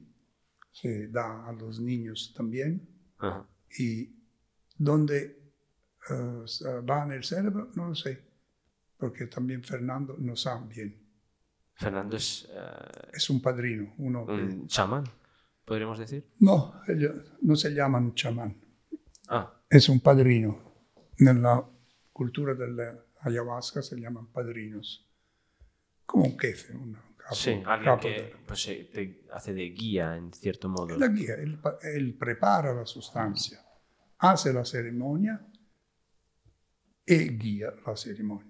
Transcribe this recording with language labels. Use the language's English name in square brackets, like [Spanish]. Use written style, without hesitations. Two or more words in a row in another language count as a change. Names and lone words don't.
[Spanish] Se da a los niños también. Y donde va en el cerebro, no lo sé, porque también Fernando no sabe bien. Fernando es un padrino. ¿Un chamán, podríamos decir? No, no se llaman chamán. Ah. Es un padrino. [Italian] Nella cultura della ayahuasca [Spanish] se llaman padrinos. como un jefe, un capo, Sí, alguien capo que pues, te hace de guía en cierto modo. la guía, él prepara la sustancia, hace la ceremonia y guía la ceremonia.